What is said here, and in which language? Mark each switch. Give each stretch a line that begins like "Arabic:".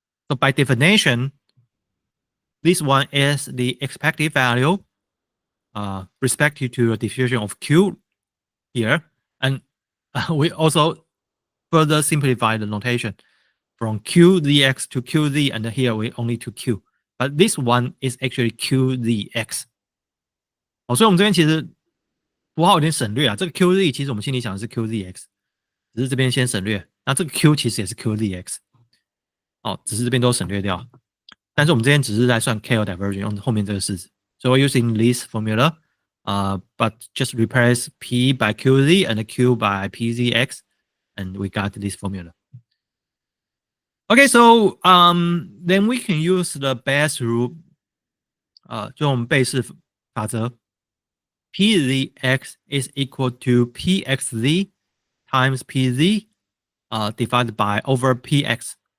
English: So by definition, this one is the expected value respective to the diffusion of Q here. And we also further simplify the notation from QZX to QZ, and here we only to Q. But this one is actually QZX。
Chinese: 所以我们这边其实符号有点省略啊。这个 QZ 其实我们心里想的是 QZX，只是这边先省略。那这个 Q 其实也是 QZX，只是这边都省略掉。但是我们这边只是在算 KL divergence，用后面这个式子。
English: So we're using this formula, but just replace P by QZ and Q by PZX, and we got this formula. Okay, so then we can use the Bayes rule,
Chinese: 就我们贝氏法则
English: ，PZX is equal to PXZ times PZ, divided by over PX.